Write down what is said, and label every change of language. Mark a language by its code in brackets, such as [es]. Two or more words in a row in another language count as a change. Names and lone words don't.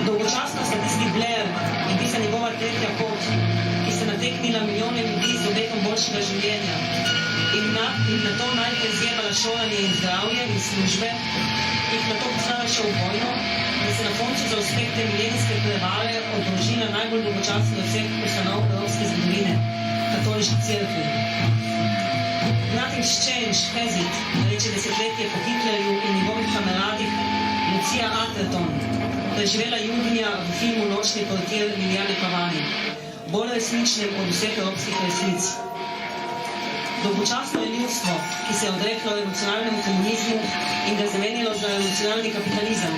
[sl] Dolgočasno sta tisti Blair in tista njegova tretja pot, ki sta nateknila milijone ljudi z obetom boljšega življenja in na to najprej zjebala šolanje in zdravje in službe, jih na to poslala še v vojno, da se na koncu za uspeh te milenijske prevare odložila najbolj dolgočasno od vseh ustanov evropske zgodovine, katoliški cerkvi. [en] Nothing's changed, has it, [sl] reče desetletje po Hitlerju in njegovih kameradih Lucia Atherton, preživela Judinja v filmu Nočni portir Liljane Pavani, bolj resničnem od vseh evropskih resnic. Dolgočasno je ljudstvo, ki se je odreklo revolucionarnemu komunizmu in ga zamenjalo za revolucionarni kapitalizem.